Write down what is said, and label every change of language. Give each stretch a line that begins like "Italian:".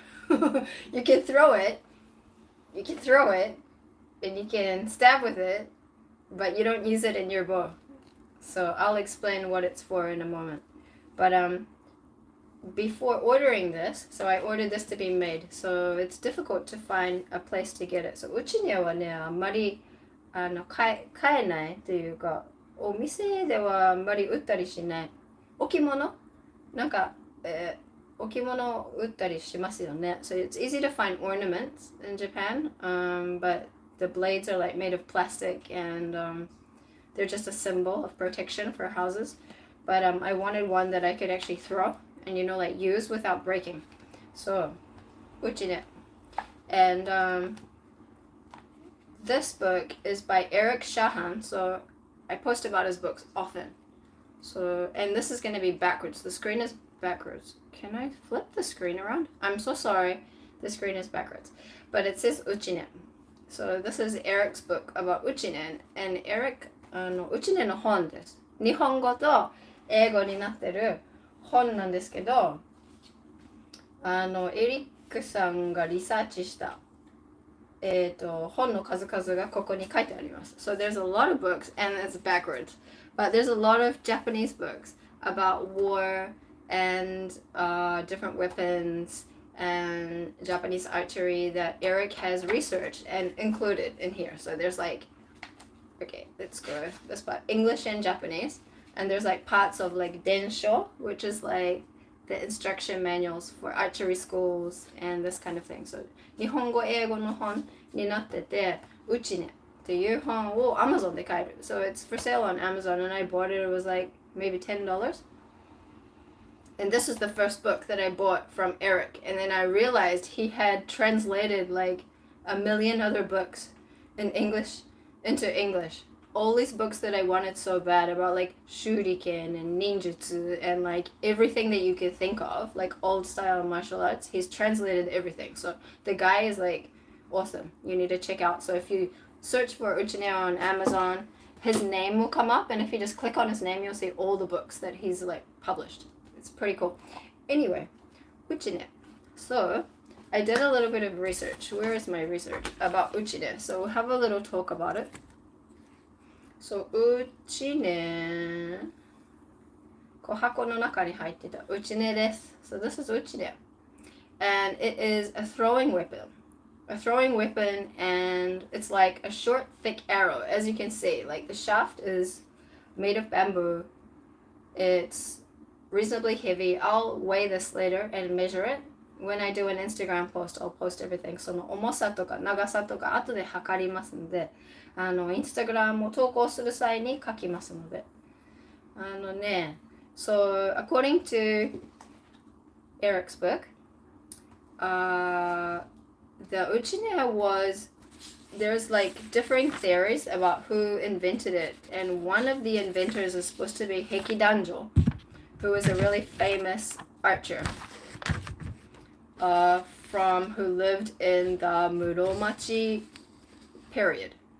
English: You can throw it. You can throw it and you can stab with it, but you don't use it in your bow. So I'll explain what it's for in a moment. But before ordering this, so I ordered this to be made. So it's difficult to find a place to get it. So
Japanese: うちにはね、あんまり買えないというか、お店ではあんまり売ったりしない。置物なんか、置物売ったりしますよね。
English: So it's easy to find ornaments in Japan, but the blades are like made of plastic and they're just a symbol of protection for houses. But I wanted one that I could actually throw and like use without breaking. So, Uchine. And this book is by Eric Shahan. So I post about his books often. So, and this is going to be backwards. The screen is backwards. Can I flip the screen around? I'm so sorry. The screen is backwards. But it says Uchine. So this is Eric's book about Uchine. And Eric,
Japanese: Uchineの本です。日本語と英語になってる本なんですけど、エリックさんがリサーチした、本の数々がここに書いてあります。
English: So there's a lot of books, and it's backwards. But there's a lot of Japanese books about war and different weapons and Japanese archery that Eric has researched and included in here. So there's like, okay, let's go this part. English and Japanese. And there's like parts of like densho, which is like the instruction manuals for archery schools and this kind of thing.
Japanese: So 日本語英語の本になってて、うちねっていう本を Amazon で買える。
English: So it's for sale on Amazon and I bought it. It was like maybe $10. And this is the first book that I bought from Eric. And then I realized he had translated like a million other books in English into English. All these books that I wanted so bad about like shuriken and ninjutsu and like everything that you could think of, like old style martial arts, he's translated everything. So the guy is like awesome. You need to check out. So if you search for Uchine on Amazon, his name will come up, and if you just click on his name, you'll see all the books that he's like published. It's pretty cool. Anyway, Uchine. So I did a little bit of research. Where is my research about Uchine? So we'll have a little talk about it. So, Uchine.
Japanese: 箱の中に入ってた Uchine です。
English: So this is Uchine. And it is a throwing weapon. A throwing weapon, and it's like a short, thick arrow. As you can see, like the shaft is made of bamboo. It's reasonably heavy. I'll weigh this later and measure it. When I do an Instagram post, I'll post everything.
Japanese: その重さとか長さとか後で測りますので、インスタグラムを投稿する際に書きますので。
English: So according to Eric's book, the Uchine was, there's like differing theories about who invented it, and one of the inventors is supposed to be Hekidanjo, who was a really famous archer who lived in the Muromachi period.